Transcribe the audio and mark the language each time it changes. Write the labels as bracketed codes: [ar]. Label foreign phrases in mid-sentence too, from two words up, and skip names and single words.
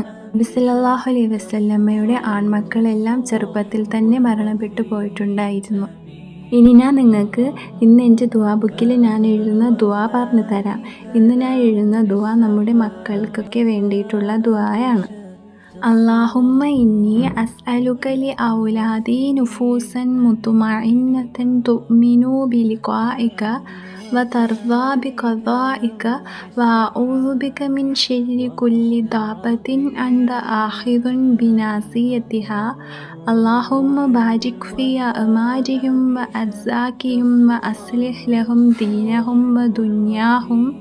[ml] നബി [ar] صلى الله عليه وسلم [ml] ആൺമക്കളെല്ലാം ചെറുപ്പത്തിൽ തന്നെ മരണപ്പെട്ടു പോയിട്ടുണ്ടായിരുന്നു. ഇനി ഞാൻ നിങ്ങൾക്ക് ഇന്ന് എൻ്റെ ദുആ ബുക്കിൽ ഞാൻ എഴുതുന്ന ദുആ പറഞ്ഞു തരാം. ഇന്ന് ഞാൻ എഴുതുന്ന ദുആ നമ്മുടെ മക്കൾക്കൊക്കെ വേണ്ടിയിട്ടുള്ള ദുആയാണ്. [ar] اللهم إني أسألك لأولادي نفوسا مطمئنة تؤمن بلقائك وترضى بقضائك وأعوذ بك من شر كل دابة أنت آخذ بناصيتها اللهم بارك في أعمارهم وأرزاقهم وأصلح لهم دينهم ودنياهم